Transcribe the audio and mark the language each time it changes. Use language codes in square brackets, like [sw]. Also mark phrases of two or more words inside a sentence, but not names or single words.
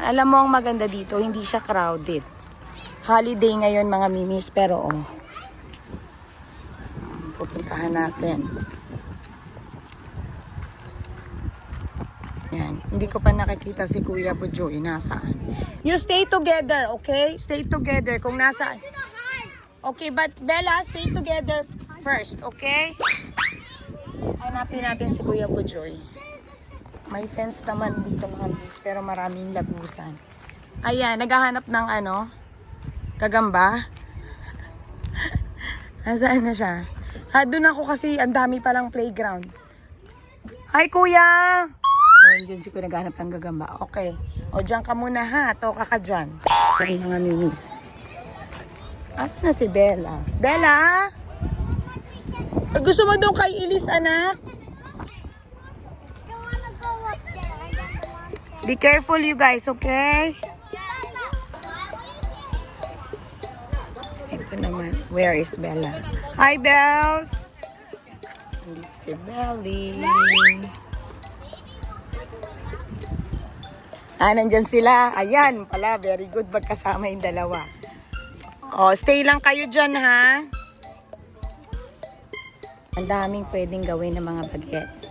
[tl] Alam mo, ang maganda dito, hindi siya crowded. Holiday ngayon, mga mimis, pero oh. Pupuntahan natin. Yan. Hindi ko pa nakikita si Kuya Bujoy. Nasaan? [en] You stay together, okay? Stay together [tl] kung nasaan. [en] Okay, but Bella, stay together first, okay? [tl] Hanapin natin si Kuya Bujoy. May fence naman dito mga miss, pero maraming lagusan. Ayan, naghahanap ng ano? Gagamba? Nasaan na siya? Doon ako kasi ang dami palang playground. Hi, Kuya! Oh, yun si Kuya naghahanap ng gagamba. Okay. O, dyan ka muna ha. Toka ka dyan. Ay, mga mimis. Asa na si Bella? Bella? Gusto mo doon kay Elise, anak? [en] Be careful, you guys, okay? [tl] Ito naman. [en] Where is Bella? Hi, Bells! [tl] Dito si Belly. Nandyan sila. Ayan pala. [en] Very good. [tl] Magkasama yung dalawa. O, stay lang kayo dyan, ha? Ang daming pwedeng gawin ng mga bagets.